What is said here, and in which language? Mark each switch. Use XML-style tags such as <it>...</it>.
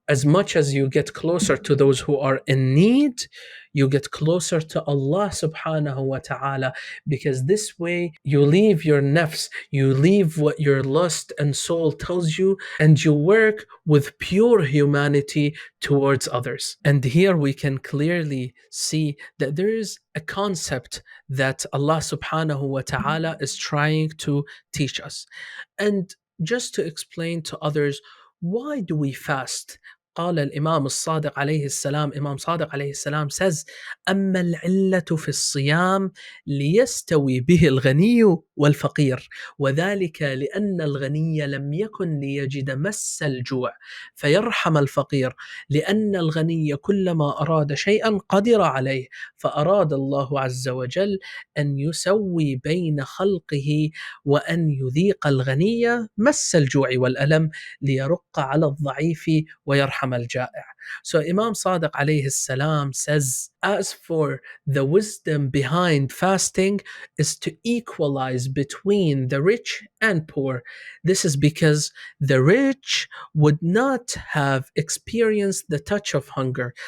<en>As much as you get closer to those who are in need, you get closer to Allah subhanahu wa ta'ala, because this way you leave your nafs, you leave what your lust and soul tells you, and you work with pure humanity towards others. And here we can clearly see that there is a concept that Allah subhanahu wa ta'ala is trying to teach us. And just to explain to others, why do we fast?</en> <ar>قال الإمام الصادق عليه السلام,</ar> <en>Imam Sadiq عليه السلام says,</en> <ar>أما العلة في الصيام ليستوي به الغني والفقير وذلك لأن الغني لم يكن ليجد مس الجوع فيرحم الفقير لأن الغني كلما أراد شيئا قدر عليه فأراد الله عز وجل أن يسوي بين خلقه وأن يذيق الغني مس الجوع والألم ليرق على الضعيف ويرحم الجائع.</ar> <en>So Imam Sadiq alayhi salam says, as for the wisdom behind fasting is to equalize between the rich and poor. This is because the rich would not have experienced the touch of hunger.</en>